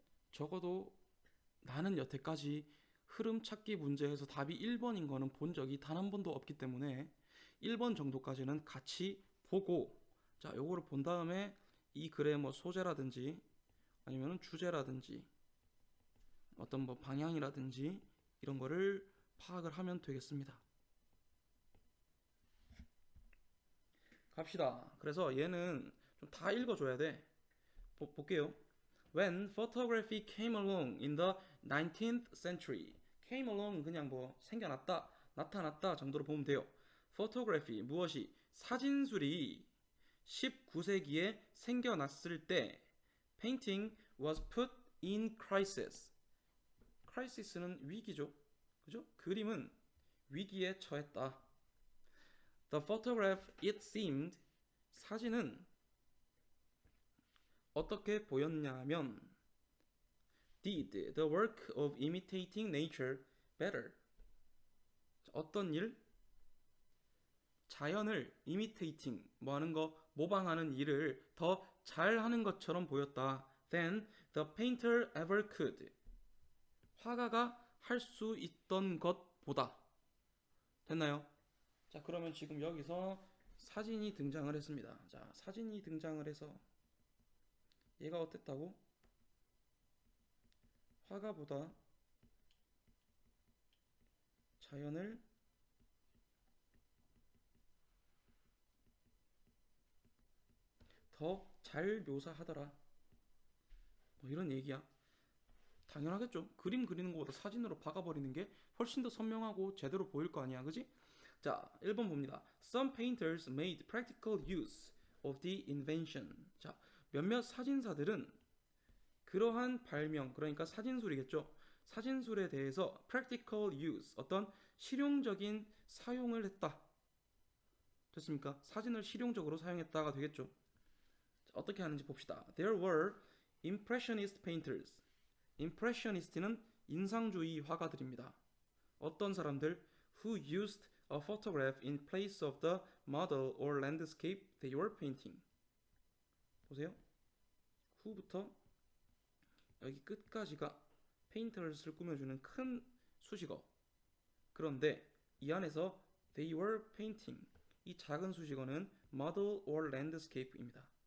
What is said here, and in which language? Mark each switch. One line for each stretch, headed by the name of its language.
Korean: 적어도 나는 여태까지 흐름 찾기 문제에서 답이 1번인 거는 본 적이 단 한 번도 없기 때문에 1번 정도까지는 같이 보고, 자, 요거를 본 다음에 이 글의 뭐 소재라든지 아니면 주제라든지 어떤 뭐 방향이라든지 이런 거를 파악을 하면 되겠습니다. 갑시다. 그래서 얘는 좀 다 읽어줘야 돼. 볼게요.
English: When photography came along in the 19th century. came along
Korean: 그냥 뭐 생겨났다, 나타났다 정도로 보면 돼요. photography 무엇이? 사진술이 19세기에 생겨났을 때
English: painting was put in crisis.
Korean: crisis는 위기죠. 그죠? 그림은 위기에 처했다.
English: The photograph it seemed
Korean: 사진은 어떻게 보였냐면
English: did the work of imitating nature better.
Korean: 어떤 일? 자연을 imitating, 뭐 하는 거, 모방하는 일을 더 잘하는 것처럼 보였다.
English: than the painter ever could.
Korean: 화가가 할 수 있던 것보다. 됐나요? 자, 그러면 지금 여기서 사진이 등장을 했습니다. 자, 사진이 등장을 해서 얘가 어땠다고? 화가보다 자연을 더 잘 묘사하더라. 뭐 이런 얘기야. 당연하겠죠. 그림 그리는 것보다 사진으로 박아버리는 게 훨씬 더 선명하고 제대로 보일 거 아니야. 그지? 자, 1번 봅니다.
English: Some painters made practical use of the invention.
Korean: 자, 몇몇 사진사들은 그러한 발명, 그러니까 사진술이겠죠. 사진술에 대해서
English: practical use,
Korean: 어떤 실용적인 사용을 했다. 됐습니까? 사진을 실용적으로 사용했다가 되겠죠. 자, 어떻게 하는지 봅시다.
English: There were impressionist painters.
Korean: impressionist는 인상주의 화가들입니다. 어떤 사람들?
English: Who used a photograph in place of the model or landscape they were painting.
Korean: 보세요. who부터 여기 끝까지가 페인터를 꾸며주는 큰 수식어. 그런데 이 안에서
English: they were painting,
Korean: 이 작은 수식어는 model or landscape입니다.